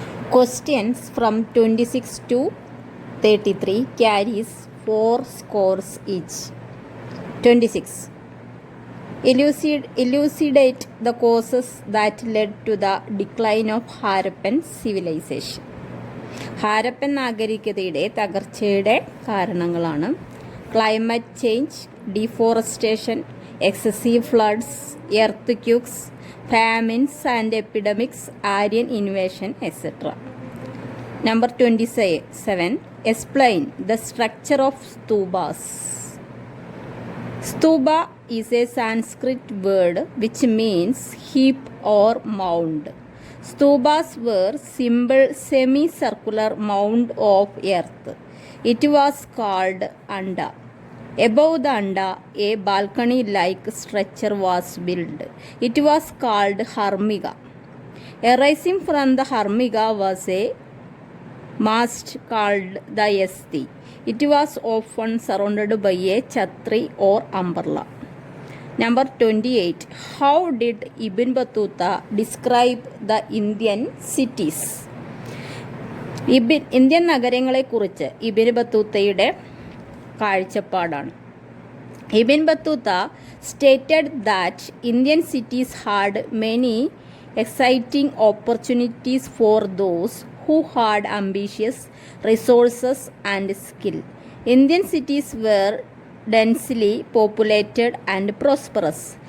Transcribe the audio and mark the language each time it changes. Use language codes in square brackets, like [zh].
[en] Questions from 26 to 33 carries 4 scores each. 26. Elucidate the causes that led to the decline of Harappan civilization. [ml] Harappan നാഗരികതയുടെ തകർച്ചയുടെ കാരണങ്ങളാണ് [en] Climate change, deforestation, excessive floods, earthquakes, famines and epidemics, Aryan invasion etcetera. Number 27. Explain the structure of stupas. Stupa is a Sanskrit word which means heap or mound. Stupas were simple semicircular mound of earth. It was called anda. Above the anda, a balcony-like structure was built. It was called harmiga. Arising from the harmiga was a mast called the yasti. It was often surrounded by a chhatri or umbrella. Number 28. How did Ibn Battuta describe the Indian cities? [ml] Indian നഗരങ്ങളെക്കുറിച്ച് ഇബിൻ ബത്തൂത്തയുടെ കാഴ്ചപ്പാടാണ്. [en] Ibn Battuta stated that Indian cities had many exciting opportunities for those who had ambitious resources and skill. Indian cities were densely populated and prosperous.